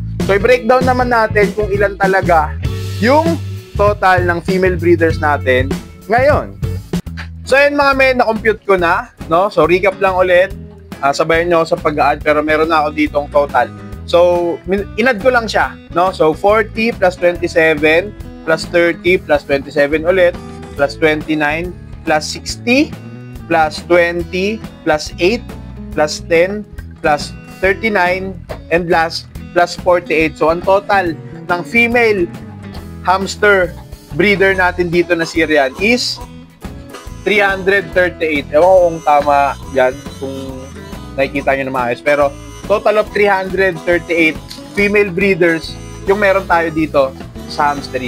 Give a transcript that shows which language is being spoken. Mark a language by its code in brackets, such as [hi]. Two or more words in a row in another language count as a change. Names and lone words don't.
[tl] So i-breakdown naman natin kung ilan talaga yung total ng [en] female breeders [tl] natin ngayon. So yun, mga men, na-compute ko na, no? So recap lang ulit. Sabayan nyo sa pag-add, pero meron na ako ditong total. So inad ko lang siya, no? So [en] 40 plus 27 plus 30 plus 27 ulit plus 29 plus 60 plus 20 plus 8 plus 10 plus 39 and last plus 48. [tl] So ang total ng [en] female hamster breeder [tl] natin dito na Syrian is 338. Ewan ko kung tama yan, kung nakikita nyo na maayos. Pero [en] total of 338 female breeders [tl] yung meron tayo dito sa hamstery.